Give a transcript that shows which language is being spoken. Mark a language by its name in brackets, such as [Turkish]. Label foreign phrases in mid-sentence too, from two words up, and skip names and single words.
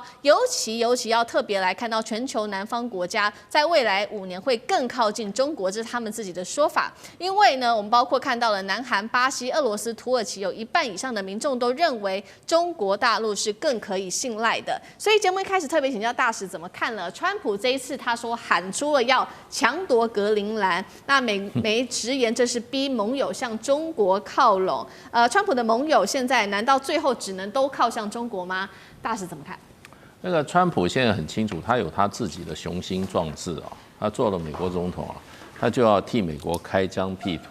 [Chinese] 尤其要特別來看到全球南方國家在未來5年會更靠近中國，這是他們自己的說法。因為呢，我們包括看到了南韓、巴西、俄羅斯、土耳其，有1半以上的民眾都認為中國大陸是更可以信賴的。所以節目一開始特別請教大使怎麼看了川普這一次，他說喊出了要搶奪格陵蘭，那美直言這是逼盟友向中國靠攏。川普的盟友現在難道最後只能都靠向中國嗎？大使怎麼看？那個川普現在很清楚，他有他自己的雄心壯志啊，他做了美國總統啊，他就要替美國開疆闢土。